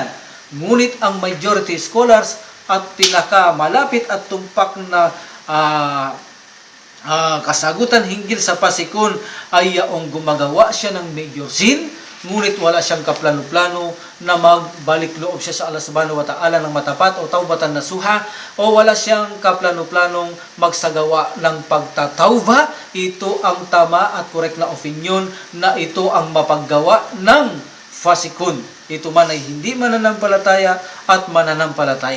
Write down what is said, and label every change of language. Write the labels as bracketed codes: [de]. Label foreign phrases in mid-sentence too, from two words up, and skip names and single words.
[tl] Ngunit ang [en] majority scholars [tl] at pinakamalapit at tumpak na kasagutan hinggil sa pasikon ay yaong gumagawa siya ng [en] major sin, [tl] ngunit wala siyang kaplano-plano na magbalik loob siya sa Allah [ar] سبحانه وتعالى [tl] ng matapat o [ar] توبة نصوحا, [tl] o wala siyang kaplano-planong magsagawa ng pagtatawba. Ito ang tama at correct na opinion na ito ang mapaggawa ng fasikun. Ito man ay hindi mananampalataya at mananampalataya.